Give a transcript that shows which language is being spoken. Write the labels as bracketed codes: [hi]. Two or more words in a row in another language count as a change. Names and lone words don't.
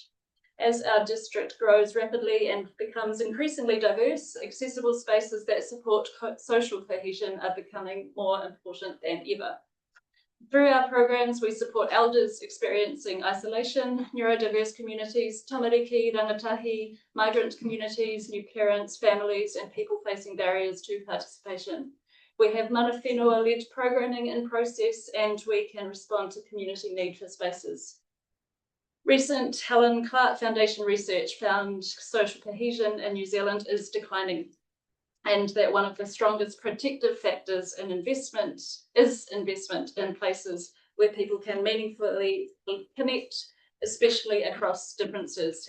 [en] As our district grows rapidly and becomes increasingly diverse, accessible spaces that support social cohesion are becoming more important than ever. Through our programs, we support elders experiencing isolation, neurodiverse communities, [mi] tamariki, rangatahi, [en] migrant communities, new parents, families, and people facing barriers to participation. We have [mi] mana whenua- [en] led programming in process, and we can respond to community need for spaces. Recent Helen Clark Foundation research found social cohesion in New Zealand is declining, and that one of the strongest predictive factors in investment is investment in places where people can meaningfully connect, especially across differences.